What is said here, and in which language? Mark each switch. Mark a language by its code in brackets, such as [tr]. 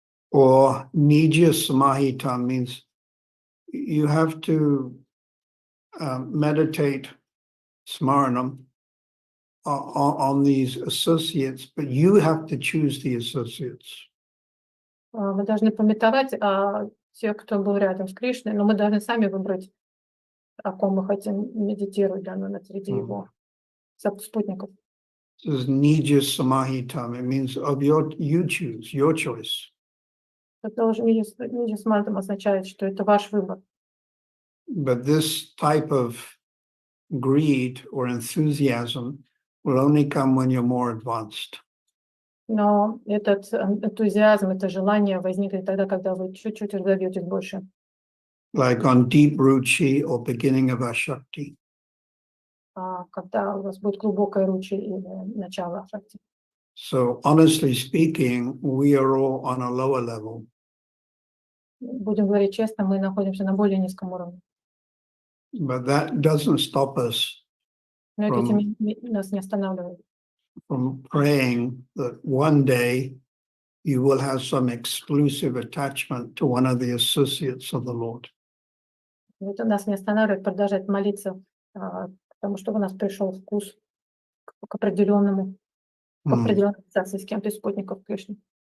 [en] Or Nija Samahita means you have to meditate Smaranam on these associates, but you have to choose the associates. [ru] Мы должны памятовать о тех, кто был рядом с Кришной, но мы должны сами выбрать, о ком мы хотим медитировать, среди его спутников. [en] This is Nija Samahitam. It means of you choose, your choice. [ru] Это уже Ниджа Самахитам означает, что это ваш выбор. [en] But this type of greed or enthusiasm will only come when you're more advanced. [ru] Но этот энтузиазм, это желание возникнет тогда, когда вы чуть-чуть разовьетесь больше. [en] Like on deep ruchi or beginning of ashakti. [ru] Когда у вас будет глубокое ручи или начало ашакти. [en] So honestly speaking, we are all on a lower level. [ru] Будем говорить честно, мы находимся на более низком уровне. [en] But that doesn't stop us [ru] Но это нас не останавливает. [en] from praying that one day you will have some exclusive attachment to one of the associates of the Lord. [ru] Это нас не останавливает продолжать молиться, потому что у нас пришел вкус к определенной ассоциации с кем-то из спутников Кришны.